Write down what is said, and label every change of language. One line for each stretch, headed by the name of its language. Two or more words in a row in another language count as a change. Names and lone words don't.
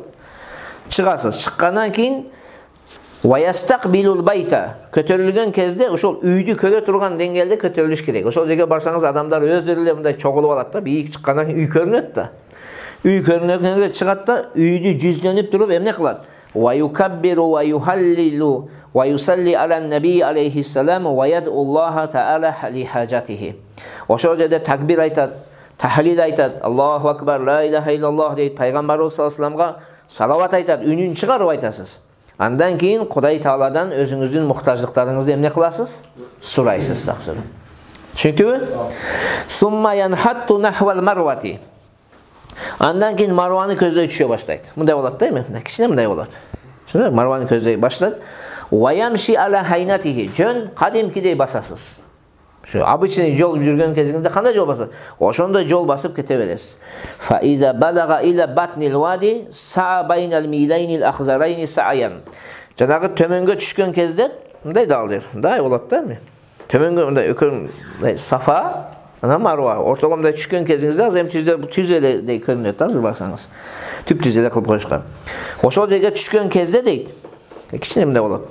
Kyrgyz: Чыгасыз. Чыккандан кийин
Arabic: ويستقبل البيت.
Kyrgyz: Көтөрүлгөн кезде ошол үйдү көрө турган деңгээлде көтөрүлүш керек. Ошол жерге барсаңыз адамдар өздөрү эле мындай чогулуп алат да. Бийик чыккандан кийин үй көрүнөт да. Үй көрүнөкөнгө чыгат да, үйдү жүздөнүп туруп эмне кылат?
Arabic: ويكبر ويهلل ويصلي على النبي عليه السلام ويدعو الله تعالى لحاجته.
Kyrgyz: Ошол жерде такбир айтат, тахлил айтат,
Arabic: الله أكبر، لا إله إلا الله
Kyrgyz: дейт, пайгамбарыбыз
Arabic: صلى الله عليه وسلم
Kyrgyz: салават айтат, үнүн чыгарып айтасыз. Андан кийин Кудай Тааладан өзүңүздүн муктаждыктарыңызды эмне кыласыз? Сурайсыз таксыр. Түшүнүктүбү?
Arabic: ثم ينحط نحو المروة.
Kyrgyz: Андан кийин Марваны көздөй түшө баштайт. Мындай болот да, эми кичине мындай болот. Түшүнүңүзбү? Марваны көздөй баштайт.
Arabic: ويمشي على هينته.
Kyrgyz: Жөн кадимкидей басасыз. Şu обычный жол жүргөн кезиңизде кандай жол басасыз? Ошондой жол басып кете бересиз.
Arabic: فإذا بلغ إلى بطن الوادي سعى بين الميلين الأخضرين سعيا.
Kyrgyz: Жанагы төмөнгө түшкөн кезде мындай дал жер. Мындай болот да эми. Төмөнгө мындай өкөр Сафа, анан Марва. Ортого мындай түшкөн кезиңизде азыр эми түз эледей көрүнөт азыр барсаңыз. Түп-түз эле кылып коюшкан. Ошол жерге түшкөн кезде дейт. Кичине мындай болот.